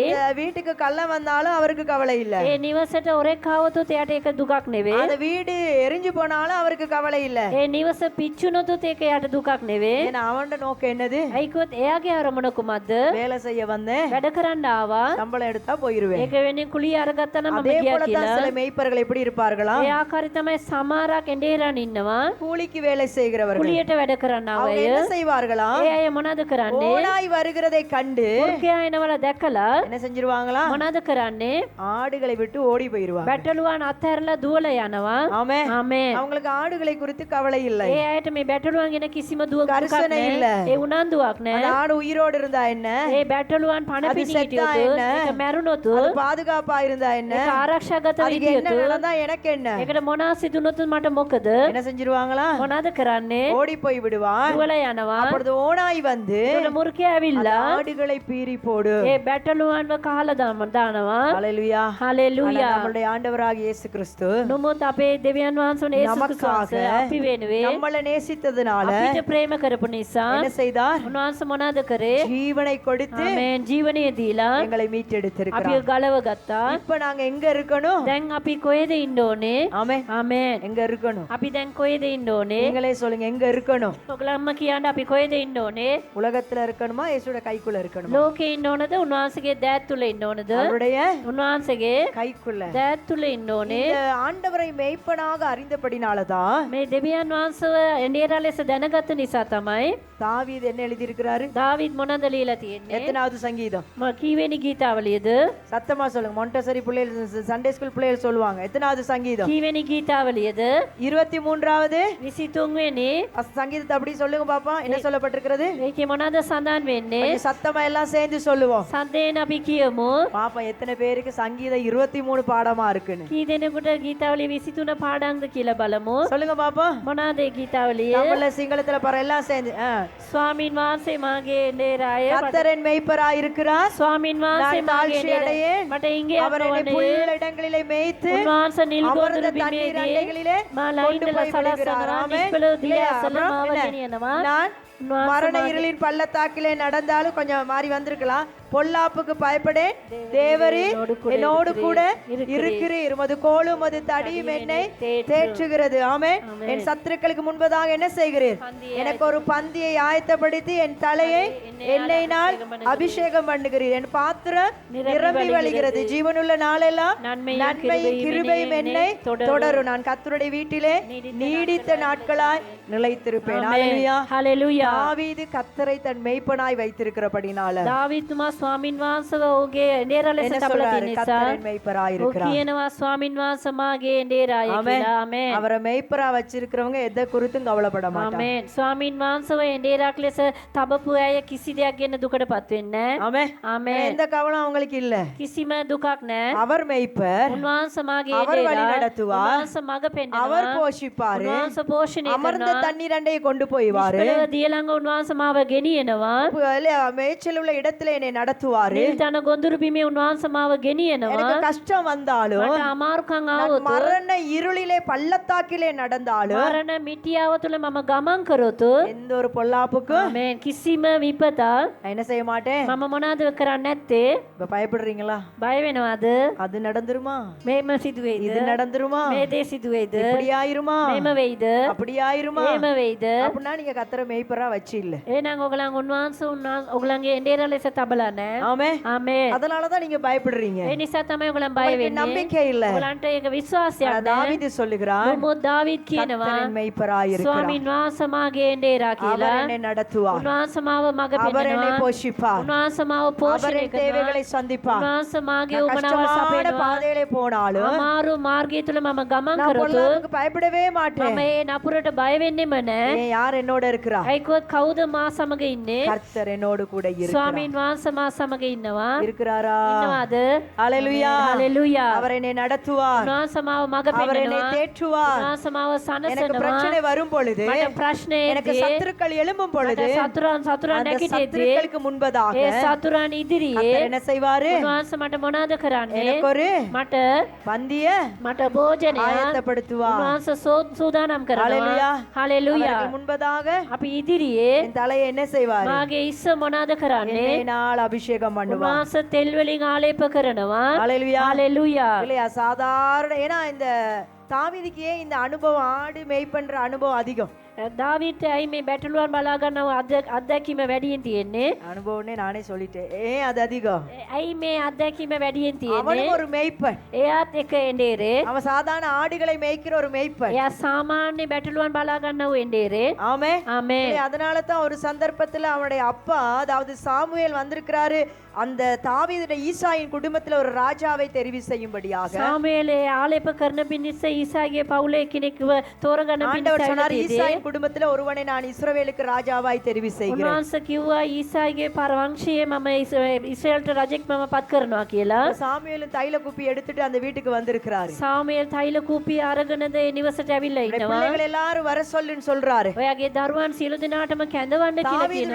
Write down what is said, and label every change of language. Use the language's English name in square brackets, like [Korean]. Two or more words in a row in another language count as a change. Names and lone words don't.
[Tamil] அந்த வீட்டுக்கு கள்ளம் வந்தாலும் அவருக்கு கவலை இல்ல. [Sinhala] ඒ නිවසට ඔරෙක් ආවොත් එයාට ඒක දුකක් නෙවෙයි. [Tamil] அந்த வீடு எரிஞ்சு போனாலும் அவருக்கு கவலை இல்ல. [Sinhala] ඒ නිවස පිච්චුනොත් ඒක එයාට දුකක් නෙවෙයි. [Tamil] ஏன்னா அவனோட நோக்கம் என்னது? [Sinhala] අයිකොත් එයාගේ අරමුණ කුමක්ද? [Tamil] வேலை செய்ய வந்தேன், [Sinhala] වැඩ කරන්න ආවා. [Tamil] சம்பளம் எடுத்தா போயிருவேன். [Sinhala] ඒක වෙන්නේ කුලිය අරගත්තා නම් මම [Tamil] அதே [Sinhala] ගියා [Tamil] போல தான் [Sinhala] කියලා. [Tamil] சில மேய்ப்பர்கள் எப்படி இருப்பார்களா? [Sinhala] ඒ ආකාරي තමයි සමහරක් එඬේරන් ඉන්නවා. [Tamil] கூலிக்கு வேலை செய்கிறவர்கள் [Sinhala] කුලියට වැඩ කරන්න [Tamil] அவங்க [Sinhala] ආවය. [Tamil] என்ன செய்வார்களா? [Sinhala] ඒ අය මොනවද කරන්නේ? [Tamil] ஓனாய் வருகிறதை கண்டு [Sinhala] මුර්ගයා එනවල දැකලා [Tamil] என்ன செஞ்சிருவாங்களா? [Sinhala] මොනවද කරන්නේ? [Tamil] ஆடுகளை விட்டு ஓடி போயிருவாங்க. [Sinhala] බැටළුවන් අත්හැරලා දුවලා යනවා. [Tamil] ஆமென். [Sinhala] ආමේන්. [Tamil] அவங்களுக்கு ஆடுகளை குறித்து கவலை இல்லை. [Sinhala] ඒ අයට මේ බැටළුවන් ගැන කිසිම දුකක් [Tamil] கரிசனை [Sinhala] නැහැ. [Tamil] இல்ல. [Sinhala] ඒ උනන්දුවක් [Tamil] அந்த [Sinhala] නැහැ. [Tamil] ஆடு உயிரோடு இருந்தா என்ன? [Sinhala] ඒ බැටළුවන් පණ [Tamil] அது [Sinhala] පිටි [Tamil] செத்தா [Sinhala] හිටියොත් [Tamil] என்ன? [Sinhala] ඒක මැරුණොත් [Tamil] அது பாதுகாப்பா இருந்தா என்ன? [Sinhala] ඒක ආරක්ෂාගත [Tamil] அதுக்கு என்ன [Sinhala] විදියට [Tamil] நடந்தா எனக்கு என்ன? [Sinhala] ඒකට මොනවා සිදුනොත් මට මොකද? [Tamil] என்ன செஞ்சிருவாங்களா? [Sinhala] මොනවද කරන්නේ? [Tamil] ஓடி போய் விடுவான். [Sinhala] දුවලා යනවා. [Tamil] அப்பொழுது ஓனாய் வந்து [Sinhala] ඒකට මුර්ගයා [Tamil] அந்த [Sinhala] ඇවිල්ලා [Tamil] ஆடுகளை பீறி போடு. [Sinhala] ඒ බැටළුවන්ව කහලා දානවා. [Tamil] ஹalleluya. [Sinhala] හලෙලූයා. [Tamil] நம்முடைய ஆண்டவராகிய இயேசு கிறிஸ்து [Sinhala] නොමුත් අපේ දෙවියන් වහන්සේ යේසුස් [Tamil] நமக்காக [Sinhala] ක්‍රිස්තුස් අපි වෙනුවේ [Tamil] நம்மளை நேசித்ததுனால [Sinhala] අපිට ප්‍රේම කරපු නිසා [Tamil] என்ன செய்தார்? [Sinhala] උන්වහන්සේ මොනවද කරේ? [Tamil] ஜீவனை கொடுத்து [Sinhala] ආමේන්. ජීවනය දීලා [Tamil] எங்களை [Sinhala] අපිව [Tamil] மீட்டெடுத்திருக்கிறார். [Sinhala] ගලව ගත්තා. [Tamil] இப்ப நாங்க எங்க இருக்கணும்? [Sinhala] දැන් අපි කොහෙද ඉන්න ඕනේ? [Tamil] ஆமென். [Sinhala] ආමේන්. [Tamil] எங்க இருக்கணும்? [Sinhala] අපි දැන් කොහෙද ඉන්න ඕනේ? [Tamil] நீங்களே சொல்லுங்க, எங்க இருக்கணும்? [Sinhala] ඔයගලම්ම කියන්න අපි කොහෙද ඉන්න ඕනේ? [Tamil] உலகத்துல இருக்கணுமா, இயேசுவோட கைக்குள்ள இருக்கணுமா? [Sinhala] ලෝකේ ඉන්න ඕනද? උන්වහන්සේගේ දෑත් තුල ඉන්න ඕනද? [Tamil] அவருடைய [Sinhala] උන්වහන්සේගේ [Tamil] கைக்குள்ள. [Sinhala] දෑත් තුල ඉන්න ඕනේ. [Tamil] இந்த ஆண்டவரை மேய்ப்பனாக அறிந்தபடினாலதான் [Sinhala] මේ දෙවියන් වහන්සේව එඬේරා ලෙස දැනගත්ත නිසා තමයි [Tamil] தாவீது என்ன எழுதியிருக்கிறாரு? [Sinhala] දාවිද් මොනවද ලියලා තියෙන්නේ? [Tamil] எத்தனாவது சங்கீதம்? [Sinhala] කීවෙනි ගීතාවලියද? [Tamil] சத்தமா சொல்லுங்க. மொண்டசரி பிள்ளைகள், [English] Sunday school [Tamil] பிள்ளைகள் சொல்லுவாங்க. எத்தனாவது சங்கீதம்? [Sinhala] කීවෙනි ගීතාවලියද? [Tamil] 23வது [Sinhala] 23 වෙනි. [Tamil] சங்கீதத்தை அப்படி சொல்லுங்க பாப்பா. என்ன சொல்லப்பட்டிருக்கிறது? [Sinhala] මේකේ මොනවද සඳහන් වෙන්නේ? [Tamil] கொஞ்சம் சத்தமா எல்லாம் சேர்ந்து சொல்லுவோம் [Sinhala] සද්දේන අපි කියමු. [Tamil] பாப்பா. எத்தனை பேருக்கு சங்கீதம் 23 பாடமா இருக்குன்னு [Sinhala] කී දෙනෙකුට ගීතාවලිය 23 පාඩම්ද කියලා බලමු. [Tamil] சொல்லுங்க பாப்பா. [Sinhala] මොනවාද ඒ ගීතාවලිය? [Tamil] தமிழ்ல சிங்களத்துல பாரு, எல்லாம் சேர்ந்து. [Sinhala] ස්වාමින් වහන්සේ මාගේ එඬේරාය. [Tamil] கர்த்தரின் மேய்ப்பராய் இருக்கிறார். [Sinhala] ස්වාමින් වහන්සේ [Tamil] நான் [Sinhala] මාගේ [Tamil] தாழ்ச்சி அடையேன். [Sinhala] එඬේරාය. මට ඉංගේ [Tamil] அவர் என்னை [Sinhala] අපවනේ. [Tamil] புல்லுள்ள இடங்களிலே மேய்த்து [Sinhala] උන්වහන්සේ නිල් [Tamil] அமர்ந்த [Sinhala] ගොදුරු [Tamil] தண்ணீர் [Sinhala] බිමේදී [Tamil] அண்டைகளிலே [Sinhala] මා [Tamil] கொண்டு [Sinhala] ලයින්දලා [Tamil] போய் விடுகிறார். [Sinhala] සලසනවා. [Tamil] ஆமென். [Sinhala] නිෂ්පල [Tamil] இல்லையா? [Sinhala] දියසල [Tamil] அப்புறம் [Sinhala] මාව [Tamil] என்ன? [Sinhala] ගෙනියනවා. [Tamil] நான் [Sinhala] උන්වහන්සේ [Tamil] மரண [Sinhala] මාගේ [Tamil] இருளின் பள்ளத்தாக்கிலே நடந்தாலும் கொஞ்சம் மாறி வந்திருக்கலாம். பொல்லாப்புக்கு பயப்படேன், தேவரீர் என்னோடு கூட இருக்கிறீர். உமது கோலும் உமது தடியும் என்னை தேற்றுகிறது. ஆமென். என் சத்துருக்களுக்கு முன்பதாக என்ன செய்கிறீர்? எனக்கு ஒரு பந்தியை ஆயத்தப்படுத்தி என் தலையை எண்ணெயினால் அபிஷேகம் பண்ணுகிறீர். என் பாத்திரம் நிரம்பி வழிகிறது. ஜீவனுள்ள நாளெல்லாம் நன்மையும் கிருபையும் என்னை தொடரும். நான் கர்த்தருடைய வீட்டிலே நீடித்த நாட்களாய் நிலைத்திருப்பேன். ஹalleluya. [Sinhala] හලෙලූයා. [Tamil] தாவீது கர்த்தரை தன் மேய்ப்பனாய் வைத்திருக்கிறபடினால [Sinhala] දාවිත් තුමා ස්වාමින් වහන්සේව ඔහුගේ එඬේරා ලෙස [Tamil] என்ன [Sinhala] තබලා [Tamil] சொல்றாரு? [Sinhala] තියෙන නිසා [Tamil] கர்த்தரின் மேய்ப்பராய் [Sinhala] ඔහු [Tamil] இருக்கிறார். [Sinhala] කියනවා ස්වාමින් වහන්සේ මාගේ එඬේරාය [Tamil] ஆமென். [Sinhala] කියලා. ආමේන්. [Tamil] அவரை மேய்ப்பரா வச்சிருக்கிறவங்க எதை குறித்தும் கவலைப்பட மாட்டாங்க. [Sinhala] ආමේන්. ස්වාමින් වහන්සේව එඬේරාක් ලෙස තබපු අය කිසි දෙයක් ගැන දුකටපත් වෙන්නේ නැහැ. [Tamil] ஆமென். [Sinhala] ආමේන්. [Tamil] எந்த கவலம் அவங்களுக்கு இல்ல. [Sinhala] කිසිම දුකක් නැහැ. [Tamil] அவர் மேய்ப்பர், [Sinhala] උන්වහන්සේ මාගේ [Tamil] அவர் வழி [Sinhala] එඬේරා. [Tamil] நடத்துவார். [Sinhala] උන්වහන්සේ මඟ [Tamil] அவர் [Sinhala] පෙන්නනවා. [Tamil] போஷிப்பாரு. [Sinhala] උන්වහන්සේ පෝෂණය [Tamil] அமர்ந்த [Sinhala] කරනවා. [Tamil] தண்ணீர் அண்டையை கொண்டு போய்வாரு. [Sinhala] නිෂ්පලව දිය ළඟ උන්වහන්සේ මාව ගෙනියනවා. [Tamil] மேய்ச்சல் உள்ள இடத்துல என்னை நடத்துவாரு. [Sinhala] නිල් තන ගොඳුරු බිමේ උන්වහන්සේ මාව ගෙනියනවා. [Tamil] எனக்கு கஷ்டம் வந்தாலும், [Sinhala] මට අමාරුකම් [Tamil] நான் [Sinhala] ආවොත් [Tamil] மரண இருளிலே பள்ளத்தாக்கிலே நடந்தாலும், [Sinhala] මරණ මිටියාව තුළ මම ගමන් කරොත් [Tamil] எந்த ஒரு பொல்லாப்புக்கும் [Sinhala] මේ කිසිම විපතක් [Tamil] நான் என்ன செய்ய மாட்டேன். [Sinhala] මම මොනවද කරන්නේ නැත්තේ? [Tamil] இப்ப பயப்படுறீங்களா? [Sinhala] බය වෙනවද? [Tamil] அது நடந்துருமா? [Sinhala] මේම සිදුවේද? [Tamil] இது நடந்துருமா? [Sinhala] මේ දේ සිදුවේද? [Tamil] இப்படி ஆயிருமா? [Sinhala] මේම වෙයිද? [Tamil] அப்படி ஆயிருமா? [Sinhala] මේම වෙයිද? [Tamil] அப்படின்னா நீங்க கர்த்தரை மேய்ப்பரா வச்சு இல்ல. [Sinhala] එහෙනම් ඔයගලන් උන්වහන්සේ ඔයගලන්ගේ එඬේරා ලෙස තබලා නැහැ. [Tamil] ஆமே. [Sinhala] ආමේන්. [Tamil] அதனாலதான் நீங்க பயப்படுறீங்க. [Sinhala] ඒ නිසා තමයි ඔයගලන් බය [Tamil] உங்களுக்கு [Sinhala] වෙන්නේ. [Tamil] நம்பிக்கை இல்ல. [Sinhala] ඔයගලන්ට ඒක විශ්වාසයක් නැහැ. [Tamil] தாவீது சொல்லுகிறான், [Sinhala] මොකද දාවිද් කියනවා [Tamil] கர்த்தரின் மேய்ப்பராய் இருக்கிறார். [Sinhala] ස්වාමින් වහන්සේ මාගේ එඬේරා [Tamil] அவர் [Sinhala] කියලා. [Tamil] என்னை நடத்துவார். [Sinhala] උන්වහන්සේ මාව මඟ [Tamil] அவர் என்னை [Sinhala] පෙන්නනවා. [Tamil] போஷிப்பார். [Sinhala] උන්වහන්සේ මාව [Tamil] அவர் [Sinhala] පෝෂණය [Tamil] என் தேவைகளை [Sinhala] කරනවා. [Tamil] சந்திப்பார். [Sinhala] උන්වහන්සේ මාගේ [Tamil] நான் [Sinhala] උමනාව [Tamil] கஷ்டமான [Sinhala] සපයනවා. [Tamil] பாதையிலே போனாலும் [Sinhala] අමාරු මාර්ගය තුල මම ගමන් [Tamil] நான் [Sinhala] කරොත් [Tamil] பொல்லாப்புக்கு பயப்படவே [Sinhala] මම [Tamil] மாட்டேன். [Sinhala] ඒ නපුරට බය වෙන්නෙම නැහැ. [Tamil] ஏன் யார் என்னோட இருக்கிறா? [Sinhala] අයිකෝ කවුද මා සමග ඉන්නේ? [Tamil] கர்த்தர் என்னோடு கூட இருக்கிறார். [Sinhala] ස්වාමීන් වහන්සේ මා සමග ඉන්නවා. [Tamil] இருக்கிறாரா? [Sinhala] ඉන්නවාද? [Tamil] ஹalleluya. [Sinhala] හalleluya. [Tamil] அவர் என்னை நடத்துவார். [Sinhala] උන්වහන්සේ මාව මඟ [Tamil] அவர் என்னை [Sinhala] පෙන්නනවා. [Tamil] தேற்றுவார். [Sinhala] උන්වහන්සේ මාව [Tamil] எனக்கு [Sinhala] සනසනවා. [Tamil] பிரச்சனை வரும் பொழுது, [Sinhala] මට ප්‍රශ්නේ [Tamil] எனக்கு [Sinhala] එද්දී, [Tamil] சத்துருக்கள் எழும்பும் பொழுது, [Sinhala] මට සතුරන් [Tamil] அந்த [Sinhala] නැගිටෙද්දී [Tamil] சத்துருக்களுக்கு முன்பதாக [Sinhala] ඒ සතුරන් ඉදිරියේ [Tamil] கர்த்தர் என்ன செய்வாரு? [Sinhala] උන්වහන්සේ මට මොනවද කරන්නේ? [Tamil] எனக்கு ஒரு [Sinhala] මට [Tamil] பந்திய [Sinhala] මට භෝජනය [Tamil] ஆயத்தப்படுத்துவார். [Sinhala] උන්වහන්සේ සූදානම් කරනවා. [Tamil] ஹalleluya. [Sinhala] හalleluya. [Tamil] அவருக்கு முன்பதாக [Sinhala] අපි ඉදිරියේ [Tamil] என் தலையை என்ன செய்வாரு? [Sinhala] මාගේ ඉස්ස මොනවද කරන්නේ? [Tamil] என்னை நாள் அபிஷேகம் பண்ணுவார். [Sinhala] උන්වහන්සේ තෙල් වලින් ආලේප කරනවා. [Tamil] ஹalleluya. [Sinhala] හalleluya. [Tamil] இல்லையா? சாதாரண, ஏன்னா இந்த தாவீதுக்கு ஏன் இந்த அனுபவம், ஆடு மேய் பண்ற அனுபவம் அதிகம்? [Sinhala] දාවිත් ඇයි මේ බැටළුවන් බලා ගන්නව අත්දැකීම වැඩියෙන් තියෙන්නේ? [Tamil] அனுபவம்னே நானே சொல்லிட்டேன். ஏன் அது அதிகம்? [Sinhala] ඇයි මේ අත්දැකීම වැඩියෙන් තියෙන්නේ? [Tamil] அவனும் ஒரு மேய்ப்பன். [Sinhala] එයාත් එක එඬේරේ. [Tamil] அவன் சாதாரண ஆடுகளை மேய்க்கிற ஒரு மேய்ப்பன். [Sinhala] එයා සාමාන්‍ය බැටළුවන් බලා ගන්නව එඬේරේ. [Tamil] ஆமே. ஆமென். அதனால தான் ஒரு சந்தர்ப்பத்துல அவனுடைய அப்பா, அதாவது சாமுவேல் வந்திருக்கிறாரு, அந்த தாவீதுடைய ஈசாயின் குடும்பத்துல ஒரு ராஜாவை தெரிவு செய்யும்படியாக. [Sinhala] සාමුவேලේ ආලේප කරන පිණිස ඊසාගේ පවුලේ කෙනෙක්ව තෝරගන්න [Tamil] ஆண்டவர் சொன்னார், [Sinhala] පිණිස [Tamil] ஈசாயின் குடும்பத்துல ஒருவனை நான் இஸ்ரவேலுக்கு ராஜாவாய் தெரிவு செய்கிறேன். [Sinhala] උන්වහන්සේ කිව්වා ඊසාගේ පරවංශයේ මම ඉස්රායල්ට රජෙක් මම පත් කරනවා කියලා. [Tamil] சாமுவேலும் தைல குப்பி எடுத்துட்டு அந்த வீட்டுக்கு வந்திருக்கிறாரு. [Sinhala] සාමුவேල් තෛල කූපිය අරගෙනද ඒ නිවසට ඇවිල්ලා ඉන්නවා. [Tamil] பிள்ளைகள் எல்லாரும் வர சொல்லுன்னு சொல்றாரு. [Sinhala] ඔයාගේ දරුවන් සියලු දෙනාටම කැඳවන්න කියලා [Tamil] தாவீதுடைய